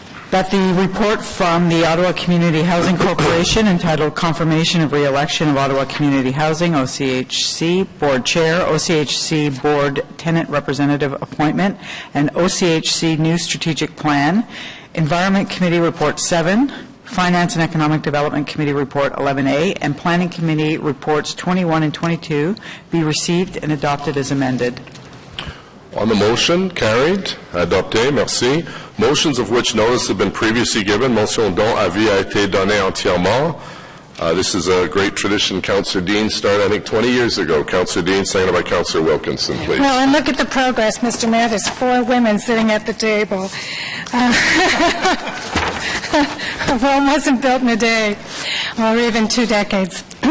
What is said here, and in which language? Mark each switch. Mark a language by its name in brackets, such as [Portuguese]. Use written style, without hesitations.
[English] That the report from the Ottawa Community Housing Corporation entitled Confirmation of Re-election of Ottawa Community Housing, OCHC Board Chair, OCHC Board Tenant Representative Appointment, and OCHC New Strategic Plan, Environment Committee Report 7, Finance and Economic Development Committee Report 11A, and Planning Committee Reports 21 and 22 be received and adopted as amended. On the motion, carried. [French] Adopté. Merci. [English] Motions of which notice have been previously given. [French] Motion dont avis a été donné entièrement. [English] This is a great tradition Councillor Dean started, I think, 20 years ago. Councillor Dean, seconded by Councillor Wilkinson, please. Well, and look at the progress, Mr. Mayor. There's 4 women sitting at the table. Rome wasn't built in a day, or even 2 decades.